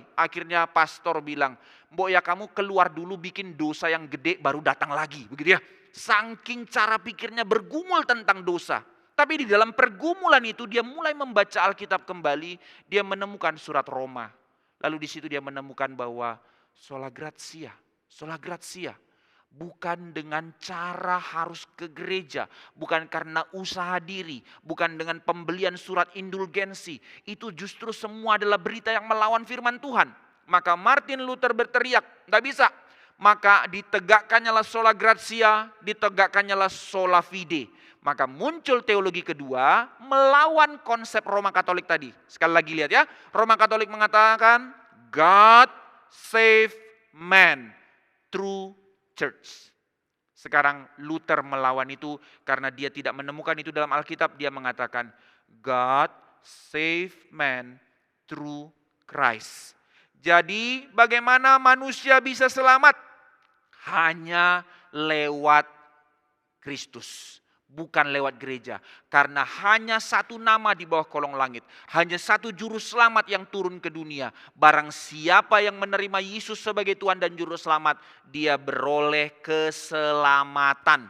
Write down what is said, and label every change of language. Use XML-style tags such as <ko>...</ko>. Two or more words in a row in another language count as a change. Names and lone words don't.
<id>Akhirnya pastor bilang. Mbok ya kamu keluar dulu bikin dosa yang gede baru datang lagi. Begitu ya. Saking cara pikirnya bergumul tentang dosa. Tapi di dalam pergumulan itu dia mulai membaca Alkitab kembali, dia menemukan surat Roma. Lalu di situ dia menemukan bahwa</id> <la>sola gratia,</la> <id>bukan dengan cara harus ke gereja, bukan karena usaha diri, bukan dengan pembelian surat indulgensi. Itu justru semua adalah berita yang melawan firman Tuhan. Maka Martin Luther berteriak, enggak bisa. Maka ditegakkannya</id> <la>sola gratia,</la> <id>ditegakkannya</id> <la>sola fide.</la> <id>Maka muncul teologi kedua melawan konsep Roma Katolik tadi. Sekali lagi lihat ya, Roma Katolik mengatakan</id> <en>God save man through church.</en> <id>Sekarang Luther melawan itu karena dia tidak menemukan itu dalam Alkitab. Dia mengatakan</id> <en>God save man through Christ.</en> <id>Jadi bagaimana manusia bisa selamat? Hanya lewat Kristus. Bukan lewat gereja. Karena hanya satu nama di bawah kolong langit. Hanya satu juru selamat yang turun ke dunia. Barang siapa yang menerima Yesus sebagai Tuhan dan juru selamat, dia beroleh keselamatan.</id>